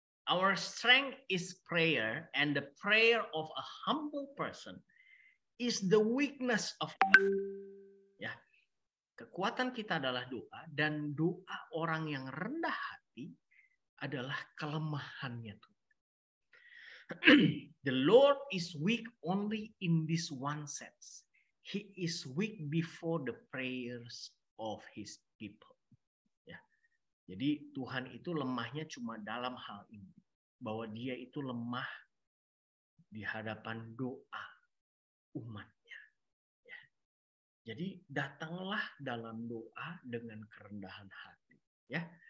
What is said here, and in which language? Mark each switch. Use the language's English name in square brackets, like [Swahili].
[English] Our strength is prayer, and the prayer of a humble person is the weakness of God. Ya. [Indonesian] Kekuatan kita adalah doa, dan doa orang yang rendah hati adalah kelemahannya Tuhan. [English] The Lord is weak only in this one sense. He is weak before the prayers of his people. Ya. [Indonesian] Jadi Tuhan itu lemahnya cuma dalam hal ini. Bahwa dia itu lemah di hadapan doa umatnya. Ya. Jadi datanglah dalam doa dengan kerendahan hati. Ya.